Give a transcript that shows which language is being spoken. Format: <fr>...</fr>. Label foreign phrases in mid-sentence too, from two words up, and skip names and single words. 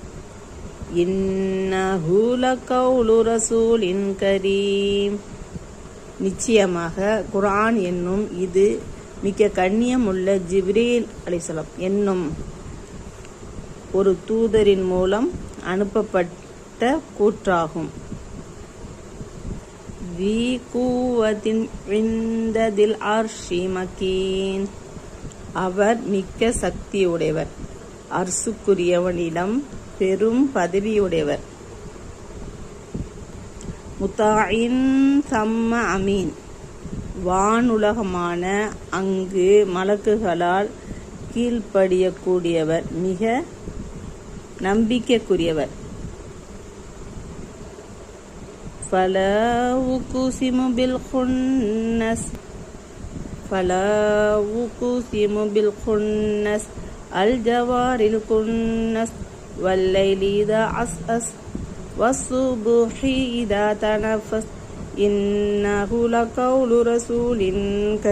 <ar>إنه لقول رسول كريم,</ar> <ta>நிச்சயமாக குர்ஆன் என்னும் இது மிக்க கண்ணியமுள்ள ஜிப்ரீல் அலைஹிஸ்ஸலாம் என்னும் ஒரு தூதரின் மூலம் அனுப்பப்பட்ட கூற்றாகும்.</ta> <ar>ذي قوة عند ذي العرش مكين,</ar> <ta>அவர் மிக்க சக்தியுடையவர், அர்சுக்குரியவனிடம் பெரும் பதவியுடையவர்.</ta> <ar>مطاع ثم أمين,</ar> <ta>வானுலகமான அங்கு மலக்குகளால் கீழ்ப்படியக்கூடியவர், மிக நம்பிக்கைக்குரியவர்.</ta> <ar>فلا أقسم بالخنس الجوار الكنس والليل إذا عسعس والصبح إذا تنفس إنه لقول رسول كريم</ar>